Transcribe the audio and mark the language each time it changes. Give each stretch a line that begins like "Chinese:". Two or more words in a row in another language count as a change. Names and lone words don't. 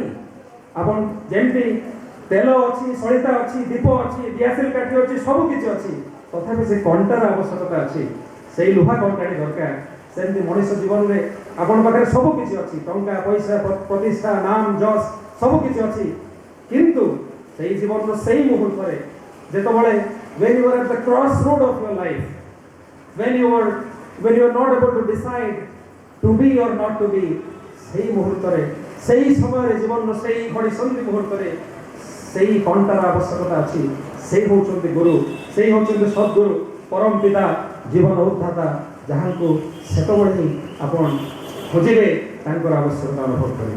Odia: ଆପଣ ଯେମିତି ତେଲ ଅଛି, ସଳିତା ଅଛି, ଦୀପ ଅଛି, DSL କାଠି ଅଛି, ସବୁ କିଛି ଅଛି, ତଥାପି ସେ କଣ୍ଟାର ଆବଶ୍ୟକତା ଅଛି, ସେଇ ଲୁହା କଣ୍ଟାଟି ଦରକାର। ସେମିତି ମଣିଷ ଜୀବନରେ ଆପଣଙ୍କ ପାଖରେ ସବୁ କିଛି ଅଛି, ଟଙ୍କା ପଇସା ପ୍ରତିଷ୍ଠା ନାମ ଯଶ ସବୁ କିଛି ଅଛି, କିନ୍ତୁ ସେଇ ଜୀବନର ସେଇ ମୁହୂର୍ତ୍ତରେ ଯେତେବେଳେ
English: when you are at the crossroad of your life, when you are not able to decide to be or not to be,
Odia: ସେଇ ମୁହୂର୍ତ୍ତରେ, ସେଇ ସମୟରେ, ଜୀବନର ସେଇ ଘଡ଼ି ସନ୍ଧି ମୁହୂର୍ତ୍ତରେ ସେଇ କଣ୍ଟାର ଆବଶ୍ୟକତା ଅଛି। ସେଇ ହେଉଛନ୍ତି ଗୁରୁ, ସେଇ ହେଉଛନ୍ତି ସଦ୍ଗୁରୁ, ପରମ ପିତା, ଜୀବନ ଉଦ୍ଧାତା, ଯାହାଙ୍କୁ ସେତେବେଳେ ହିଁ ଆପଣ ଖୋଜିବେ, ତାଙ୍କର ଆବଶ୍ୟକତା ଅନୁଭବ କରିବେ।